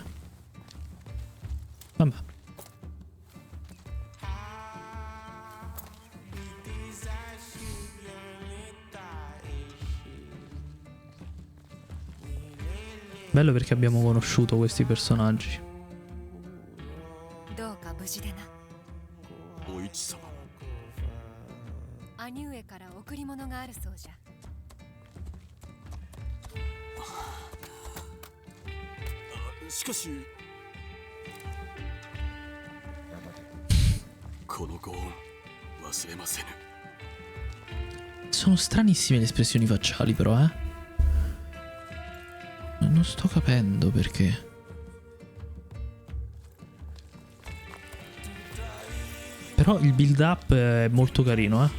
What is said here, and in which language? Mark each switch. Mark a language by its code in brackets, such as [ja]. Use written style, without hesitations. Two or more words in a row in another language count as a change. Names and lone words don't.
[it] Vabbè. Bello perché abbiamo conosciuto questi personaggi. [ja] お市様。兄上から贈り物があるそうじゃ。しかしこのご恩忘れませぬ。 [it] Sono stranissime le espressioni facciali però, eh. Non sto capendo perché. Però il [en] build up [it] è molto carino, eh.